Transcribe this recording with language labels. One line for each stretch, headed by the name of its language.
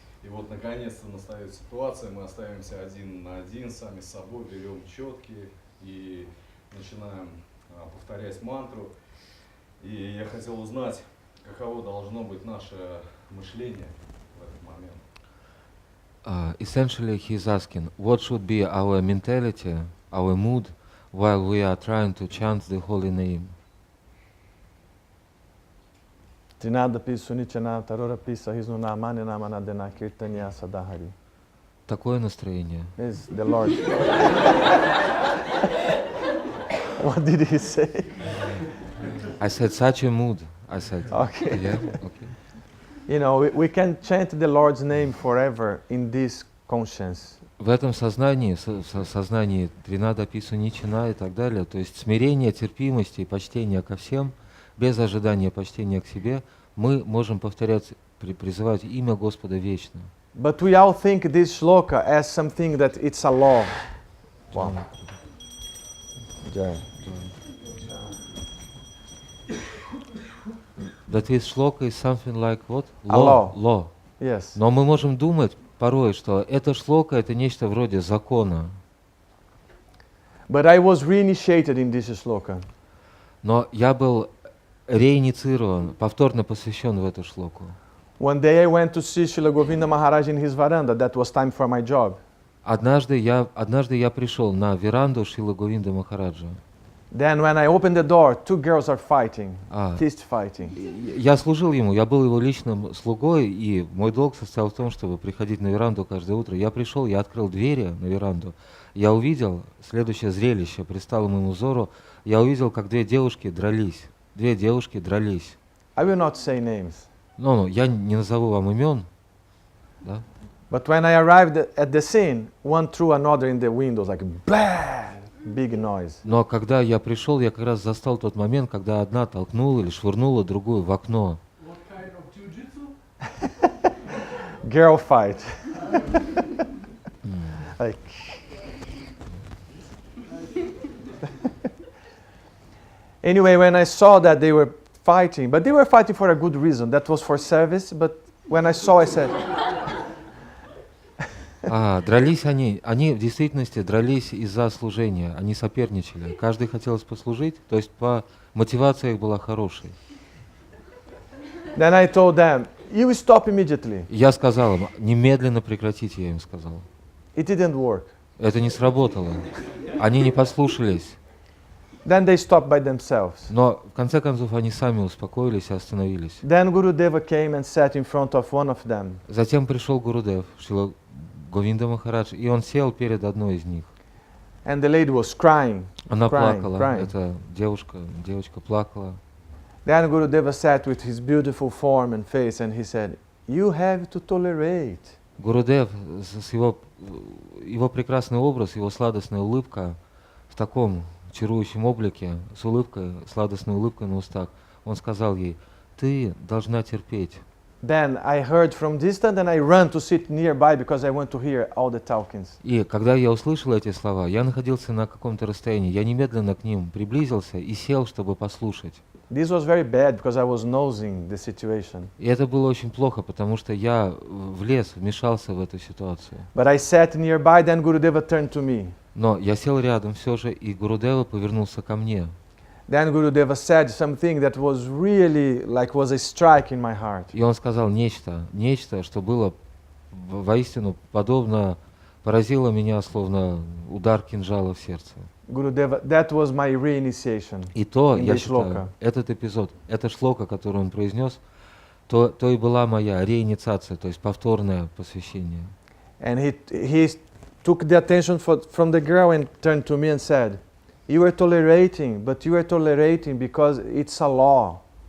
Russian: И вот наконец-то настает ситуация, мы остаемся один на один сами с собой, берем четки и начинаем повторять мантру. И я хотел узнать, каково должно быть наше мышление в этот момент.
English: Essentially, he's asking, what should be our mentality, our mood, while we are trying to chant the holy name?
Sanskrit: Trinada pisu nichana tarora pisa hisnuna mani namana dena kirtanya sadahari.
Russian: Такое настроение.
English: Is the Lord. What did he say? I said such a mood. I said. Okay. Yeah. Okay. You know, we can chant the Lord's name forever in this conscience.
Russian: В этом сознании, сознании Тринада Пису Ничина и так далее, то есть смирение, терпимости и почтение ко всем, без ожидания почтения к себе, мы можем повторять, призывать имя Господа вечно.
English: But we all think this shloka as something that it's a law. Wow. Yeah. That this shloka is something like what? A law. Law. Yes.
Russian: Но мы можем думать порой, что это шлока, это нечто вроде закона.
English: But I was reinitiated in this shloka.
Russian: Но я был реинициирован, повторно посвящен в эту шлоку.
English: One day I went to see Srila Govinda Maharaj in his veranda. That was time for my job.
Russian: Однажды я пришел на веранду Шрила Говинды Махараджа.
English: Then when I opened the door, two girls are fighting, fist fighting.
Russian: Я служил ему, я был его личным слугой, и мой долг состоял в том, чтобы приходить на веранду каждое утро. Я пришел, я открыл двери на веранду, я увидел следующее зрелище, предстало моему взору, я увидел, как две девушки дрались.
English: I will not say names.
Russian: Ну, я не назову вам имен,
English: But when I arrived at the scene, one threw another in the windows, like, blah! big noise.
Russian: Но когда я пришел, я как раз застал тот момент, когда одна толкнула или швырнула другую в окно.
English: What kind of jiu-jitsu? Girl fight. Like. Anyway, when I saw that they were fighting, but they were fighting for a good reason. That was for service, but when I saw, I said,
Russian: Дрались они в действительности дрались из-за служения, они соперничали. Каждый хотелось послужить, то есть мотивация их была хорошей.
English: then I told them, you stop immediately.
Russian: Я сказал им, немедленно прекратите, я им сказал.
English: It didn't work.
Russian: Это не сработало. Они не послушались.
English: Then they stopped by themselves.
Russian: Но в конце концов они сами успокоились и остановились.
English: Then Gurudeva came and sat in front of one of them.
Russian: Затем пришел Гурудев, Шрила Говинда Махарадж, и он сел перед одной из них.
English: And the lady was crying.
Russian: Она
English: Crying,
Russian: плакала,
English: crying.
Russian: эта девочка плакала.
English: Then Gurudeva sat with his beautiful form and face and he said, you have to tolerate.
Russian: Гурудев, с его прекрасный образ, его сладостная улыбка в таком чарующем облике, с улыбкой, сладостной улыбкой на устах, он сказал ей, ты должна терпеть.
English: Then I heard from distance and I ran to sit nearby because I want to hear all the talkings.
Russian: И когда я услышал эти слова, я находился на каком-то расстоянии, я немедленно к ним приблизился и сел, чтобы послушать.
English: This was very bad because I was nosing the situation.
Russian: И это было очень плохо, потому что я влез, вмешался в эту ситуацию.
English: But I sat nearby, then Gurudeva turned to me.
Russian: Но я сел рядом все же, и Гурудева повернулся ко мне.
English: Then Gurudeva said something that was really like was a strike in my heart.
Russian: И он сказал нечто, что было воистину подобно, поразило меня, словно удар кинжала в сердце.
English: Gurudeva, that was my reinitiation.
Russian: И то,
English: in
Russian: я
English: the
Russian: считаю,
English: shloka.
Russian: этот эпизод, эта шлока, которую он произнес, то и была моя реинициация, то есть повторное посвящение.
English: And he took the attention from the girl and turned to me and said, you are tolerating, but you are tolerating because it's a law.